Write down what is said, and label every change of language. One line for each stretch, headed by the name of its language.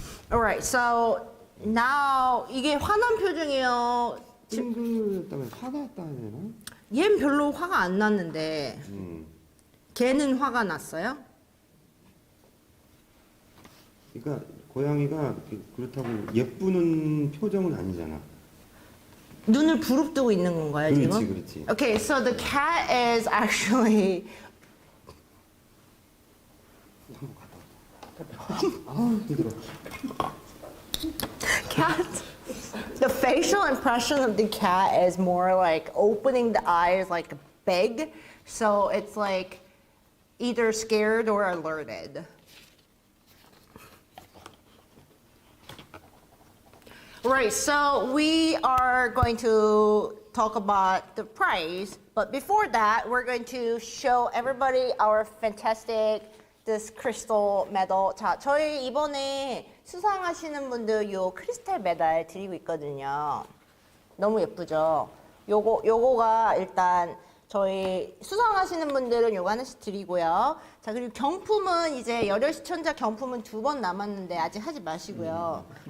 English: Alright, so now
Korean: 이게 화난 표정이에요. 찡그렸다면 화가 났다 해야 되나? 얘는 별로 화가 안 났는데 걔는 화가 났어요? 그러니까 고양이가 그렇다고 예쁘는 표정은 아니잖아. 눈을 부릅뜨고 있는 건가요, 지금? 그렇지.
English: Okay, so the cat is actually
Korean: 힘들어.
English: cat. The facial impression of the cat is more like opening the eyes like big, so it's like either scared or alerted. Right, so we are going to talk about the prize, but before that, we're going to show everybody our fantastic this crystal medal.
Korean: 자, 저희 이번에 수상하시는 분들 요 크리스탈 메달 드리고 있거든요. 너무 예쁘죠? 요거가 일단 저희 수상하시는 분들은 요거 하나씩 드리고요. 자, 그리고 경품은 이제 열혈 시청자 경품은 2번 남았는데 아직 하지 마시고요.